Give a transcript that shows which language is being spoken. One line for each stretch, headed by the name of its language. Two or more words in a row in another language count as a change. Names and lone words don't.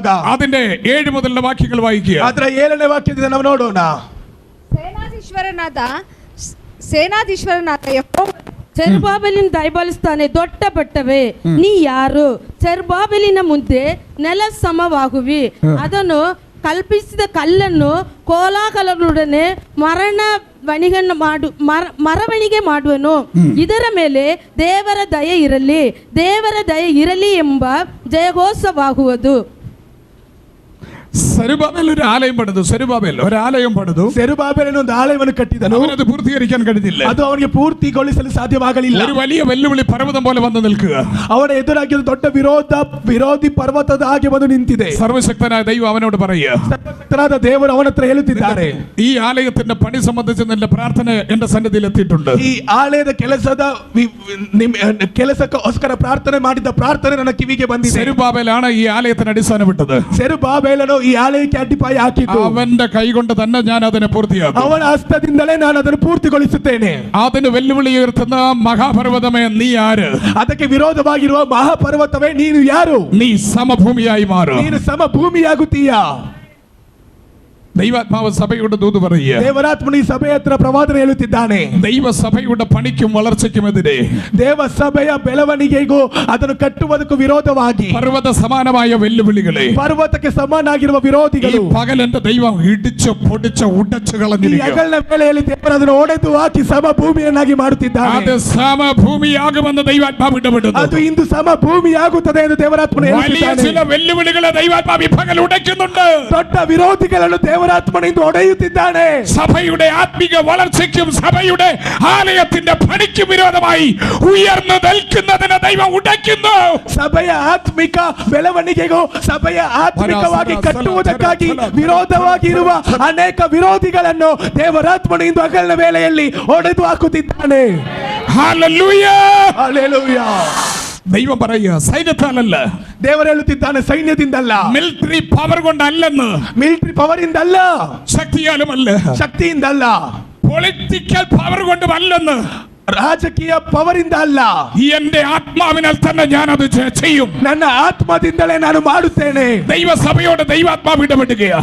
Malayalam: അതിന്റെ 7 മുതലുള്ള വാക്യങ്ങൾ വായിക്കുക.
Kannada: ಅದರ 7ನೇ ವಾಕ್ಯದಿಂದ ನಾವು ನೋಡೋಣ. ಸೇನಾಧೀಶ್ವರನಾದ ಯೆಹೋವನು ಚೆರುಬಾಬೆಲಿನ ದಯಪಾಲಿಸ್ತಾನೆ, ದೊಡ್ಡ ಬೆಟ್ಟವೇ ನೀ ಯಾರು? ಚೆರುಬಾಬೆಲಿನ ಮುಂದೆ ನೆಲ ಸಮವಾಗುವಿ. ಅದನ್ನು ಕಲ್ಪಿಸಿದ ಕಲ್ಲನ್ನು ಕೋಲಾಹಲದೊಡನೆ ಮರವಣಿಗೆ ಮಾಡುವನು. ಇದರ ಮೇಲೆ ದೇವರ ದಯೆ ಇರಲಿ ಎಂಬ ಜಯಘೋಷವಾಗುವುದು.
Malayalam: സെരുബാബേൽ ഒരു ആലയം പണിതു. സെരുബാബേൽ ഒരു ആലയം പണിതു.
Kannada: ಸೆರುಬಾಬೆಲನು ಒಂದು ಆಲಯವನ್ನು ಕಟ್ಟಿದನು.
Malayalam: അവനത് പൂർത്തീകരിക്കാൻ കഴിഞ്ഞില്ല.
Kannada: ಅದು ಅವನಿಗೆ ಪೂರ್ತಿಗೊಳಿಸಲು ಸಾಧ್ಯವಾಗಲಿಲ್ಲ.
Malayalam: ഒരു വലിയ വെല്ലുവിളി പർവ്വതം പോലെ വന്നു നിൽക്കുക.
Kannada: ಅವನ ಎದುರಾಗಿ ಒಂದು ದೊಡ್ಡ ವಿರೋಧಿ ಪರ್ವತದ ಹಾಗೆ ಬಂದು ನಿಂತಿದೆ.
Malayalam: സർവശക്തനായ ദൈവം അവനോട് പറയുക,
Kannada: ಸರ್ವಶಕ್ತನಾದ ದೇವರು ಅವನ ಹತ್ರ ಹೇಳುತ್ತಿದ್ದಾರೆ,
Malayalam: ഈ ആലയത്തിന്റെ പണി സംബന്ധിച്ച് നിന്റെ പ്രാർത്ഥന എന്റെ സന്നിധിയിൽ എത്തിയിട്ടുണ്ട്.
Kannada: ಈ ಆಲಯದ ಕೆಲಸಕ್ಕೋಸ್ಕರ ಪ್ರಾರ್ಥನೆ ಮಾಡಿದ ಪ್ರಾರ್ಥನೆ ನನ್ನ ಕಿವಿಗೆ ಬಂದಿದೆ.
Malayalam: സെരുബാബേലാണ് ഈ ആലയത്തിന് അടിസ്ഥാനമിട്ടത്.
Kannada: ಸೆರುಬಾಬೆಲನು ಈ ಆಲಯಕ್ಕೆ ಅಡ್ಡಿಪಾಯ ಹಾಕಿದ್ದು.
Malayalam: അവന്റെ കൈ കൊണ്ട് തന്നെ ഞാൻ അതിനെ പൂർത്തിയാക്കും.
Kannada: ಅವನ ಹಸ್ತದಿಂದಲೇ ನಾನು ಅದನ್ನು ಪೂರ್ತಿಗೊಳಿಸುತ್ತೇನೆ.
Malayalam: അതിന് വെല്ലുവിളി ഉയർത്തുന്ന മഹാപർവ്വതമേ നീ ആര്?
Kannada: ಅದಕ್ಕೆ ವಿರೋಧವಾಗಿರುವ ಮಹಾಪರ್ವತವೇ ನೀನು ಯಾರು?
Malayalam: നീ സമഭൂമിയായി മാറും.
Kannada: ನೀನು ಸಮಭೂಮಿಯಾಗುತ್ತೀಯಾ?
Malayalam: ദൈവാത്മാവ് സഭയുടെ ദൂത് പറയുക,
Kannada: ದೇವರಾತ್ಮನು ಈ ಸಭೆಯ ಹತ್ರ ಪ್ರವಾದನೆ ಹೇಳುತ್ತಿದ್ದಾನೆ.
Malayalam: ദൈവസഭയുടെ പണിക്കും വളർച്ചയ്ക്കുമെതിരെ,
Kannada: ದೇವ ಸಭೆಯ ಬೆಳವಣಿಗೆಗೂ ಅದನ್ನು ಕಟ್ಟುವುದಕ್ಕೂ ವಿರೋಧವಾಗಿ
Malayalam: പർവ്വത സമാനമായ വെല്ലുവിളികളെ,
Kannada: ಪರ್ವತಕ್ಕೆ ಸಮಾನಾಗಿರುವ
Malayalam: ഈ
Kannada: ವಿರೋಧಿಗಳು
Malayalam: പകൽ എന്റെ ദൈവം ഇടിച്ച് പൊടിച്ച് ഉടച്ചു
Kannada: ಈ
Malayalam: കളഞ്ഞിരിക്കുക.
Kannada: ಹಗಲಿನ ವೇಳೆಯಲ್ಲಿ ದೇವರು ಅದನ್ನು ಒಡೆದು ಹಾಕಿ ಸಮಭೂಮಿಯನ್ನಾಗಿ ಮಾಡುತ್ತಿದ್ದಾನೆ.
Malayalam: അത് സമഭൂമിയാകുമെന്ന് ദൈവാത്മാവ് ഇടപെടുന്നു.
Kannada: ಅದು ಇಂದು ಸಮಭೂಮಿಯಾಗುತ್ತದೆ ಎಂದು ದೇವರಾತ್ಮನು
Malayalam: വലിയ
Kannada: ಹೇಳುತ್ತಿದ್ದಾನೆ.
Malayalam: ചില വെല്ലുവിളികളെ ദൈവാത്മാവ് ഈ പകൽ ഉടയ്ക്കുന്നുണ്ട്.
Kannada: ದೊಡ್ಡ ವಿರೋಧಿಗಳನ್ನು ದೇವರಾತ್ಮನು ಇಂದು ಒಡೆಯುತ್ತಿದ್ದಾನೆ.
Malayalam: സഭയുടെ ആത്മീക വളർച്ചയ്ക്കും സഭയുടെ ആലയത്തിന്റെ പണിക്കും വിരോധമായി ഉയർന്നു നിൽക്കുന്നതിനെ ദൈവം ഉടയ്ക്കുന്നു.
Kannada: ಸಭೆಯ ಆತ್ಮಿಕ ಬೆಳವಣಿಗೆಗೂ ಸಭೆಯ ಆತ್ಮಿಕವಾಗಿ ಕಟ್ಟುವುದಕ್ಕಾಗಿ ವಿರೋಧವಾಗಿರುವ ಅನೇಕ ವಿರೋಧಿಗಳನ್ನು ದೇವರಾತ್ಮನು ಇಂದು ಹಗಲಿನ ವೇಳೆಯಲ್ಲಿ ಒಡೆದು ಹಾಕುತ್ತಿದ್ದಾನೆ.
Malayalam: ഹല്ലേലൂയ.
Kannada: ಹಲ್ಲೆಲೂಯಾ.
Malayalam: ദൈവം പറയുക, സൈന്യത്താലല്ല,
Kannada: ದೇವರು ಹೇಳುತ್ತಿದ್ದಾನೆ, ಸೈನ್ಯದಿಂದಲ್ಲ,
English: military power
Malayalam: കൊണ്ടല്ലെന്ന്,
English: military power
Kannada: ಇಂದಲ್ಲ,
Malayalam: ശക്തിയാലുമല്ല,
Kannada: ಶಕ್ತಿಯಿಂದಲ್ಲ,
English: political power
Malayalam: കൊണ്ടുമല്ലെന്ന്,
Kannada: ರಾಜಕೀಯ ಪವರ್ ಇಂದ ಅಲ್ಲ,
Malayalam: എന്റെ ആത്മാവിനാൽ തന്നെ ഞാനത് ചെയ്യും.
Kannada: ನನ್ನ ಆತ್ಮದಿಂದಲೇ ನಾನು ಮಾಡುತ್ತೇನೆ.
Malayalam: ദൈവസഭയോട് ദൈവാത്മാവ് ഇടപെടുകയാ.